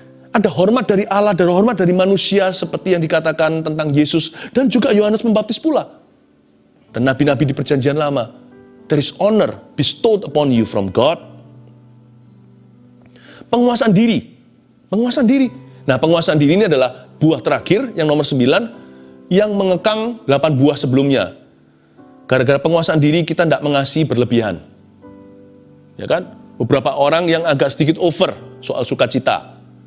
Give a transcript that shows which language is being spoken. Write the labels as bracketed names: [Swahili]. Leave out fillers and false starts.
[Indonesian] Ada hormat dari Allah, ada hormat dari manusia seperti yang dikatakan tentang Yesus. Dan juga Yohanes Pembaptis pula. Dan nabi-nabi di perjanjian lama. [English] There is honor bestowed upon you from God. [Indonesian] Penguasaan diri. Penguasaan diri. Nah, penguasaan diri ini adalah buah terakhir yang nomor 9 yang mengekang 8 buah sebelumnya. Gara-gara penguasaan diri kita tidak mengasihi berlebihan. Ya kan? Beberapa orang yang agak sedikit over soal sukacita.